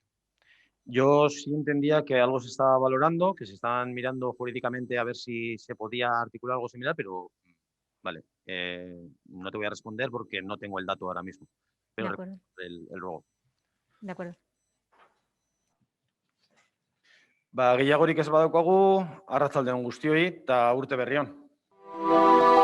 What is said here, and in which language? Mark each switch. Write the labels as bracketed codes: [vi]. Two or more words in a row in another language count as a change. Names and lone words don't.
[es] Yo sí entendía que algo se estaba valorando, que se estaban mirando jurídicamente a ver si se podía articular algo similar, pero vale, no te voy a responder porque no tengo el dato ahora mismo. Pero De acuerdo. el ruego. De acuerdo. [eu] Gehiagorik ez badaukagu, arratsalde on guztioi eta urte berri on.